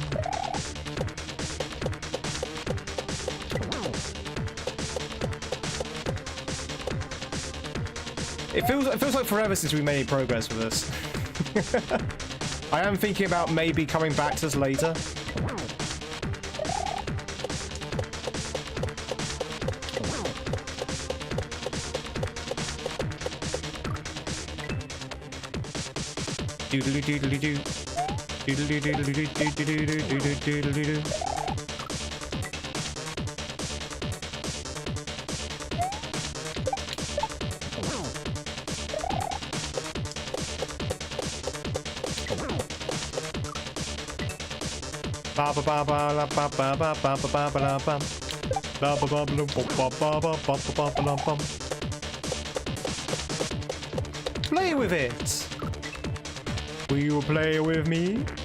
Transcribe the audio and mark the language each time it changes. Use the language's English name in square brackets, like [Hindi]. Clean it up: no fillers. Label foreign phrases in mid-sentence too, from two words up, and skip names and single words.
[English] It feels like forever since we made any progress with this. I am thinking about maybe coming back to this later. Doodly doodly doo. Doodly doodly doo doodly doodly doodly doo. Ba ba ba ba la ba ba ba ba ba ba ba la bum. Ba ba ba ba ba ba ba ba ba ba la bum. Play with it. Will you play with me?